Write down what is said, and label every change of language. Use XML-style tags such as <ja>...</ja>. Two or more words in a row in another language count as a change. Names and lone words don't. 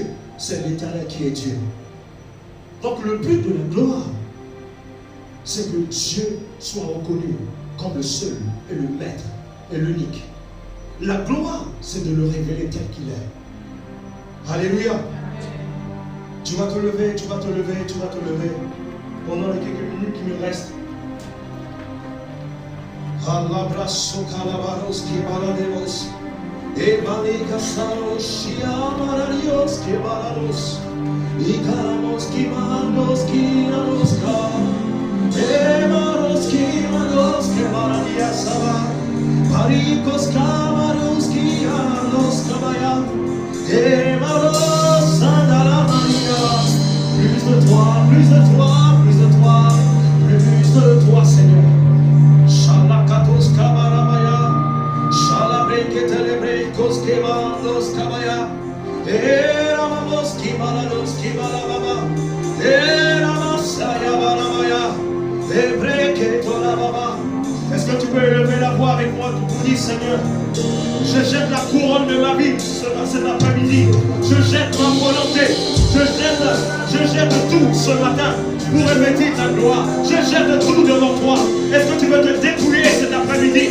<fr>C'est l'Éternel qui est Dieu. Donc le but de la gloire, c'est que Dieu soit reconnu comme le seul et le maître et l'unique. La gloire, c'est de le révéler tel qu'il est. Alléluia. Tu vas te lever, tu vas te lever, tu vas te lever. Pendant les quelques minutes qui me restent. Alabraso calabaros qui balademos. Et balicasaros, chiamararios qui balados. Y calamos qui manos qui nanosca. E manos qui manos que baladiasaba. Paricos camaros qui anos cabaya. Et manos andalamania. Plus de toi, plus de toi, plus de toi, plus de toi, Seigneur. Shalakatos kabaramaya, shalabreketelebrikos kebandos kabaya, eramamos kibalados kibalababa, eramasaya baramaya, ebreketolababa. Est-ce que tu peux élever la voix avec moi pour dire, Seigneur, je jette la couronne de ma vie cet après-midi, je jette ma volonté, je jette tout ce matin pour revêtir ta gloire. Je jette tout devant toi. Est-ce que tu veux te dépouiller cet après-midi?</fr>